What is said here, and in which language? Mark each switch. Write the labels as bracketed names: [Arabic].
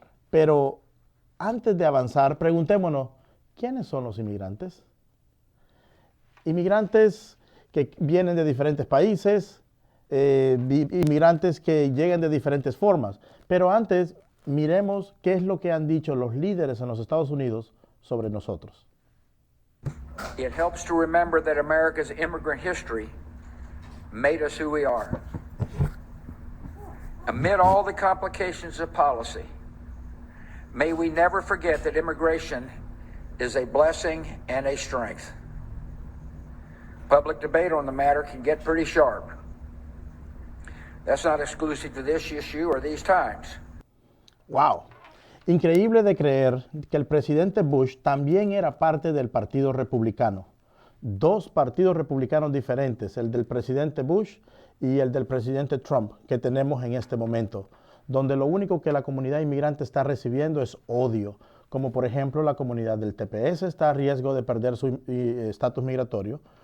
[Spanish] Pero antes de avanzar, preguntémonos, ¿quiénes son los inmigrantes? Inmigrantes que vienen de diferentes países, inmigrantes que llegan de diferentes formas. Pero antes, miremos qué es lo que han dicho los líderes en los Estados Unidos sobre nosotros. [English] It helps to remember that America's immigrant history made us who we are. Amid all the complications of policy, may we never forget that immigration is a blessing and a strength. Public debate on the matter can get pretty sharp. That's not exclusive to this issue or these times. ¡Wow! [Spanish] Increíble de creer que el presidente Bush también era parte del Partido Republicano. Dos partidos republicanos diferentes, el del presidente Bush y el del presidente Trump, que tenemos en este momento, donde lo único que la comunidad inmigrante está recibiendo es odio, como por ejemplo la comunidad del TPS está a riesgo de perder su estatus migratorio.